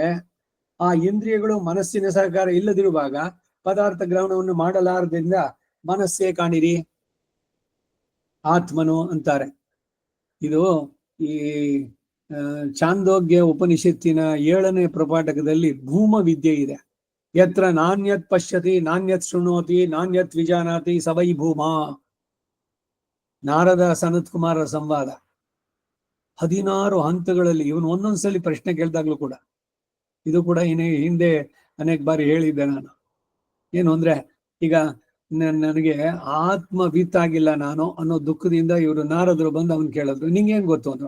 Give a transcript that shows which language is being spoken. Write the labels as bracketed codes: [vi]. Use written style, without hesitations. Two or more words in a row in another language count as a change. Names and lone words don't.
[kn] ಆ ಇಂದ್ರಿಯಗಳು ಮನಸ್ಸಿನ ಸಹಕಾರ ಇಲ್ಲದಿರುವಾಗ ಪದಾರ್ಥ ಗ್ರಹಣವನ್ನು ಮಾಡಲಾರದಿಂದ ಮನಸ್ಸೇ ಕಾಣಿರಿ ಆತ್ಮನು ಅಂತಾರೆ. ಇದು ಈ ಚಾಂದೋಗ್ಯ ಉಪನಿಷತ್ತಿನ 7ನೇ ಪ್ರಪಾಠಕದಲ್ಲಿ ಭೂಮ ವಿದ್ಯೆ ಇದೆ. [sa] ಯತ್ರ ನಾಣ್ಯತ್ ಪಶ್ಯತಿ ನಾಣ್ಯತ್ ಶೃಣೋತಿ ನಾಣ್ಯತ್ ವಿಜಾನಾತಿ ಸವೈ ಭೂಮ. [kn] ನಾರದ ಸನತ್ ಕುಮಾರರ ಸಂವಾದ 16 ಹಂತಗಳಲ್ಲಿ. ಇವನು ಒಂದೊಂದ್ಸಲಿ ಪ್ರಶ್ನೆ ಕೇಳಿದಾಗ್ಲೂ ಕೂಡ, ಇದು ಕೂಡ ಹಿಂದೆ ಅನೇಕ ಬಾರಿ ಹೇಳಿದ್ದೆ ನಾನು. ಏನು ಅಂದ್ರೆ, ಈಗ ನನಗೆ ಆತ್ಮವಿತ್ತಾಗಿಲ್ಲ ನಾನು ಅನ್ನೋ ದುಃಖದಿಂದ ಇವರು ನಾರದರು ಬಂದು ಅವನ್ ಕೇಳಿದ್ರು, ನಿಂಗೇನ್ ಗೊತ್ತು ಅಂದ್ರು.